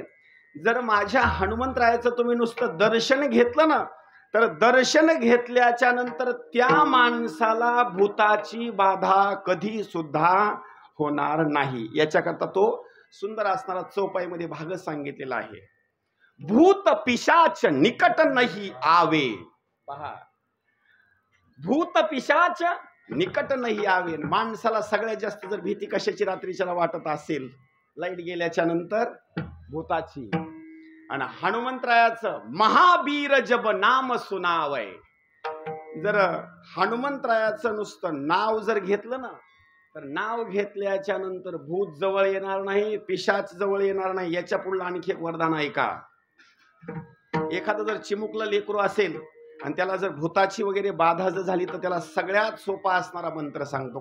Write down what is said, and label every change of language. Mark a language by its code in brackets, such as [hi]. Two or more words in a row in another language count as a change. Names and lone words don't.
[mr] जर माझ्या हनुमंतरायाचं तुम्ही नुसतं दर्शन घेतलं ना, तर दर्शन घेतल्याच्या नंतर त्या माणसाला भूताची बाधा कधी सुद्धा होणार नाही. याच्याकरता तो सुंदर असणारा चौपाईमध्ये भाग सांगितलेला आहे. [awa] भूत पिशाच निकट नाही आवे. पहा, भूत पिशाच निकट नाही आवे. [mr] माणसाला सगळ्यात जास्त जर भीती कशाची रात्रीच्याला वाटत असेल, लाईट गेल्याच्या नंतर भूताची. आणि हनुमंतरायाचं [awa] महावीर जब नाम सुनावय. [mr] जर हनुमंतरायाचं नुसतं नाव जर घेतलं ना, तर नाव घेतल्याच्या नंतर भूत जवळ येणार नाही, पिशाच जवळ येणार नाही. याच्या पुढलं आणखी एक वरदान आहे का? एखादं जर चिमुकलं लेकरू असेल आणि त्याला जर भूताची वगैरे बाधा जर झाली, तर त्याला सगळ्यात सोपा असणारा मंत्र सांगतो.